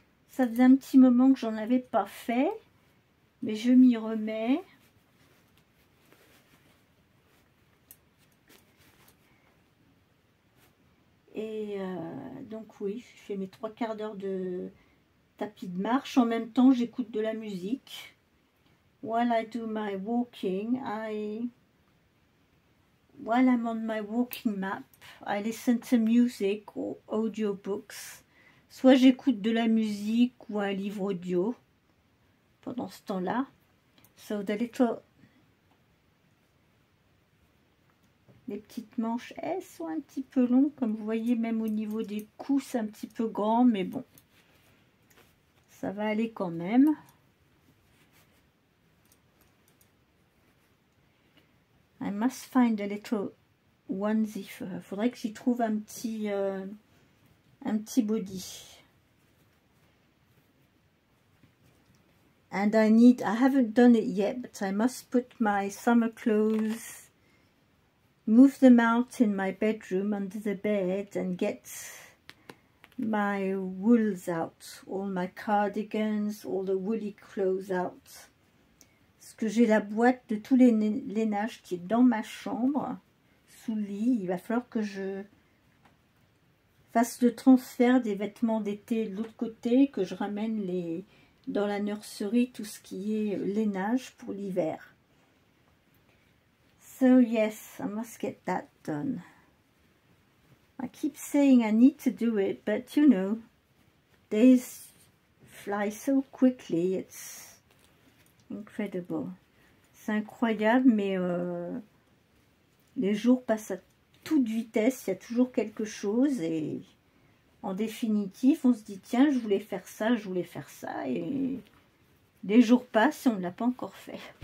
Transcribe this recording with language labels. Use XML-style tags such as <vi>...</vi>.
<fr>Ça faisait un petit moment que j'en avais pas fait, mais je m'y remets. Et donc oui, je fais mes 3/4 d'heure de tapis de marche. En même temps, j'écoute de la musique.</fr> <en>While I do my walking, while I'm on my walking map, I listen to music or audiobooks.</en> <fr>Soit j'écoute de la musique ou un livre audio pendant ce temps-là.</fr> <en>So the little...</en> <fr>Les petites manches, elles sont un petit peu longues, comme vous voyez, même au niveau des coups, c'est un petit peu grand, mais bon, ça va aller quand même.</fr> <en>I must find a little onesie for her.</en> <fr>Faudrait que j'y trouve un petit body.</fr> <en>And I haven't done it yet, but I must put my summer clothes, move them out in my bedroom under the bed and get my wools out, all my cardigans, all the woolly clothes out.</en> <fr>Parce que j'ai la boîte de tous les lainages qui est dans ma chambre, sous le lit. Il va falloir que je fasse le transfert des vêtements d'été de l'autre côté, que je ramène dans la nurserie tout ce qui est lainage pour l'hiver.</fr> <en>So yes, I must get that done. I keep saying I need to do it, but you know, days fly so quickly, it's incredible.</en> <fr>C'est incroyable, mais les jours passent à toute vitesse, il y a toujours quelque chose et en définitive, on se dit tiens, je voulais faire ça, et les jours passent et on ne l'a pas encore fait.</fr>